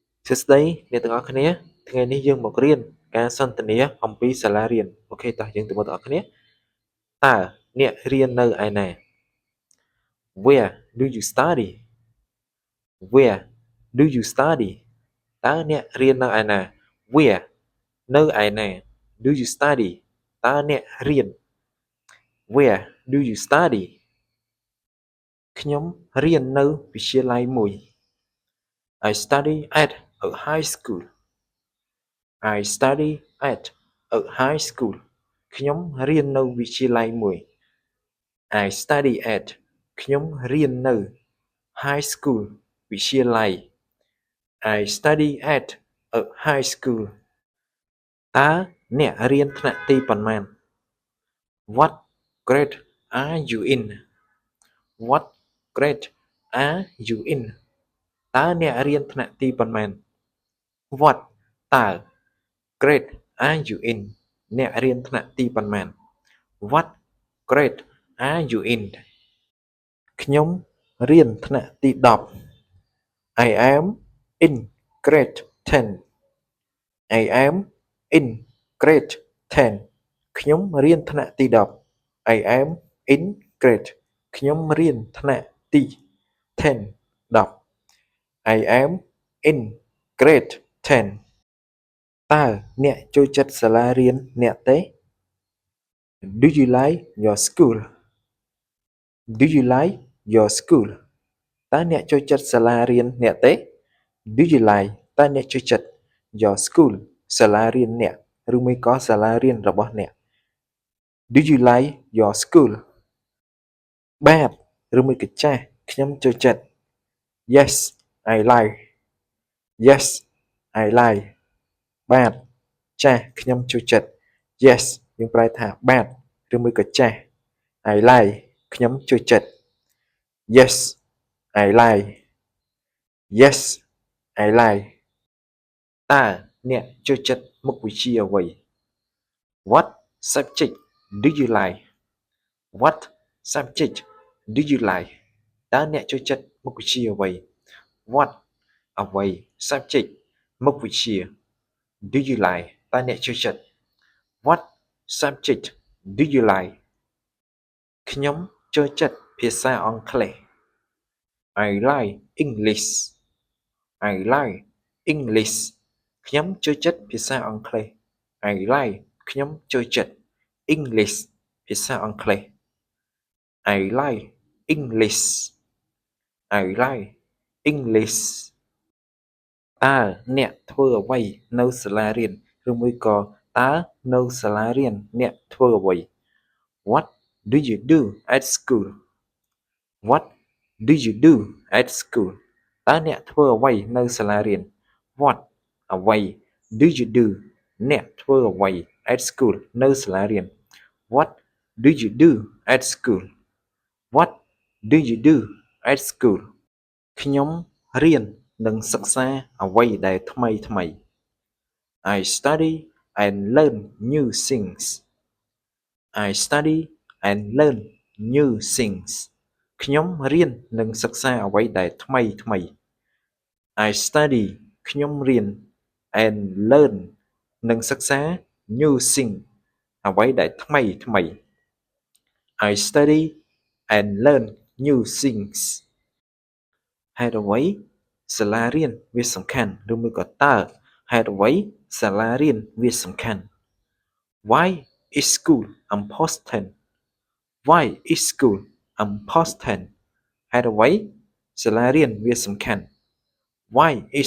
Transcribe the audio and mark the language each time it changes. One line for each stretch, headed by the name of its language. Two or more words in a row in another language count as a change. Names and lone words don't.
Khmer: សួស្តីអ្នកទាំងអស់គ្នាថ្ងៃនេះយើងមករៀនការសន្ទនាអំពីសាលារៀនអូខេតោះយើងទៅមើលទាំងអស់គ្នាតើអ្នករៀននៅឯណា
English: Where do you study Where do you study
Khmer: តើអ្នករៀននៅឯណា Where នៅឯណា
English: Do you study
Khmer: តើអ្នករៀន
English: Where do you study
Khmer: ខ្ញុំរៀននៅវិទ្យាល័យមួយ
English: I study at a high school I study at a high school
Khmer: ខ្ញុំរៀននៅវិទ្យាល័យមួយ
English: I study at
Khmer: ខ្ញុំរៀននៅ
English: high school វិទ្យាល័យ I study at a high school
Khmer: តើអ្នករៀនថ្នាក់ទីប៉ុន្មាន
English: What grade are you in What grade are you in
Khmer: តើអ្នករៀនថ្នាក់ទីប៉ុន្មាន
English: What តើ grade are you in
Khmer: អ្នករៀនថ្នាក់ទីប៉ុន្មាន
English: What grade are you in
Khmer: ខ្ញុំរៀនថ្នាក់ទី10
English: I am in grade 10 I am in grade 10
Khmer: ខ្ញុំរៀនថ្នាក់ទី10
English: I am in grade
Khmer: ខ្ញុំរៀនថ្នាក់ទី10
English: 10 I am in grade 10
Khmer: តើអ្នកចូលចិត្តសាលារៀនអ្នកទេ
English: Do you like your school Do you like your school តើអ្នកចូលចិត្តសាលារៀនអ្នកទេ Do you
Khmer: like តើអ្នកចូលចិត្ត
English: your school
Khmer: សាលារៀនអ្នកឬមួយក៏សាលារៀនរបស់អ្នក
English: Do you like your school
Khmer: បាទឬមួយក៏ ចាស់ខ្ញុំចូលចិត្ត
English: Yes I like Yes I like
Khmer: បាទចាស់ខ្ញុំចូលចិត្ត Yes យើងប្រែថាបាទ ឬមួយក៏ចាស់
English: I like
Khmer: ខ្ញុំចូលចិត្ត
English: Yes I like Yes I like
Khmer: តើអ្នក ចូលចិត្តមុខវិជ្ជាអ្វី
English: What subject do you like What subject do you like
Khmer: តើអ្នកចូលចិត្តមុខវិជ្ជាអ្វី
English: What អ្វី subject មុខវិជ្ជា Do you like
Khmer: តើអ្នកចូលចិត្ត
English: What subject do you like
Khmer: ខ្ញុំចូលចិត្តភាសាអង់គ្លេស
English: I like English I like English
Khmer: ខ្ញុំចូលចិត្តភាសាអង់គ្លេស
English: I like
Khmer: ខ្ញុំចូលចិត្ត
English: English
Khmer: ភាសាអង់គ្លេស
English: I like English I like English តើ
Khmer: អ្នកធ្វើអ្វីនៅសាលារៀនឬមួយក៏តើនៅសាលារៀនអ្នកធ្វើអ្វី
English: What do you do at school What do you do at school
Khmer: តើអ្នកធ្វើអ្វីនៅសាលារៀន
English: What អ្វី do you do
Khmer: អ្នកធ្វើអ្វី
English: at school
Khmer: នៅសាលារៀន
English: What do you do at school What do you do at school
Khmer: ខ្ញុំរៀននិងសិក្សាអ្វីដែលថ្មីថ្មី
English: I study and learn new things I study and learn new things
Khmer: ខ្ញុំរៀននិងសិក្សាអ្វីដែលថ្មីថ្មី
English: I study
Khmer: ខ្ញុំរៀន
English: and learn
Khmer: និងសិក្សា
English: new thing
Khmer: អ្វីដែលថ្មីថ្មី
English: I study and learn new things
Khmer: ហេតុអ្វីសាលារៀនវាសំខាន់ឬមួយក៏តើហេតុ អ្វីសាលារៀនវាសំខាន់
English: Why is school important Why is school important
Khmer: ហេតុអ្វីសាលារៀនវាសំខាន់
English: Why is